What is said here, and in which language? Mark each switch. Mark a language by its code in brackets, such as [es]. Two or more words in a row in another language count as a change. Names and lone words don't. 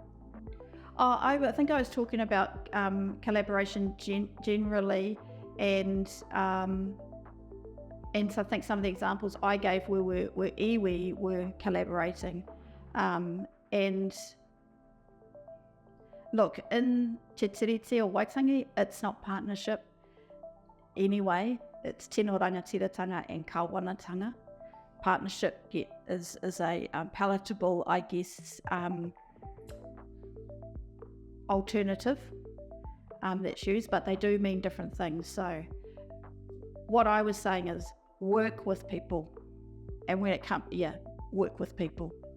[en] I think I was talking about collaboration generally, and so I think some of the examples I gave were iwi were collaborating. And look, in Te Tiriti or Waitangi, it's not partnership anyway. [mi] It's tino rangatiratanga and kawanatanga. [en] Partnership is a palatable, I guess, alternative that's used, but they do mean different things. So what I was saying is work with people, and when it comes, work with people.